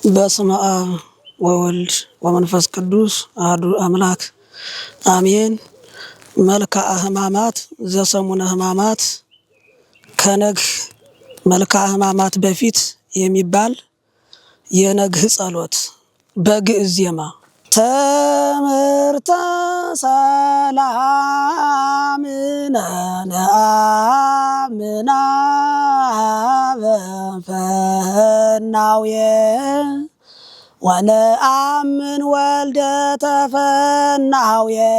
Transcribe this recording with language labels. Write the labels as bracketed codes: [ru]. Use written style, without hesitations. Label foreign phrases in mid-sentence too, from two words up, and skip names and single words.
[gez] በስመ አብ ወወልድ ወመንፈስ ቅዱስ አሐዱ አምላክ [am] አሜን። መልክአ ሕማማት ዘሰሙነ ሕማማት ከነግህ መልክአ ሕማማት በፊት የሚባል የነግህ ጸሎት በግዕዝ ዜማ ትምህርተ [gez] ሰላምነ ነአምና በፈናውየ ወነአምን ወልደ ተፈናውየ